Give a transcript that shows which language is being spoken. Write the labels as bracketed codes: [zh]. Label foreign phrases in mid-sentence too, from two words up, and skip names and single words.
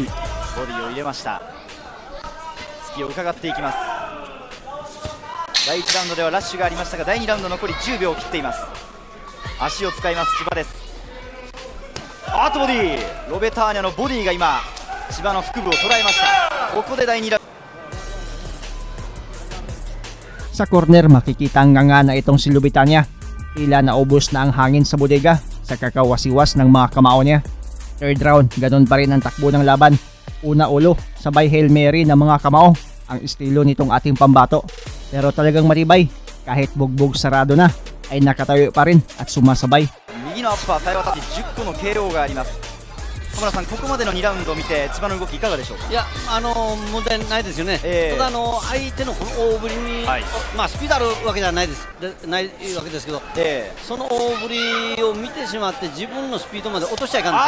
[ja] ボディを入れました。隙を伺っていきます。第1ラウンドではラッシュがありましたが、第2ラウンド残り10秒を切っています。足を使います千葉です。あーっとボディー、ロベターニャのボディが今千葉の腹部を捉えました。ここで第2ラウンド [tl] Sa corner makikita nga na itong si Lubitania. Tila naubos na ang hangin sa bodega sa kakawasiwas ng mga kamao niya. [en] Third round, [tl] ganun pa rin ang takbo ng laban. Una ulo, sabay Hail Mary ng mga kamao. Ang estilo nitong ating pambato. Pero talagang matibay. Kahit bugbog sarado na, ay nakatayo pa rin at sumasabay. [ja] 右のアッパーさえ渡って10個の KO があります。小村さん、ここまでの2ラウンドを見て千葉の動きいかがでしょうか。いや、問題ないですよね、ただ相手のこの大振りに、スピードあるわけじゃないわけですけど、その大振りを見てしまって自分のスピードまで落としちゃいかんですよ。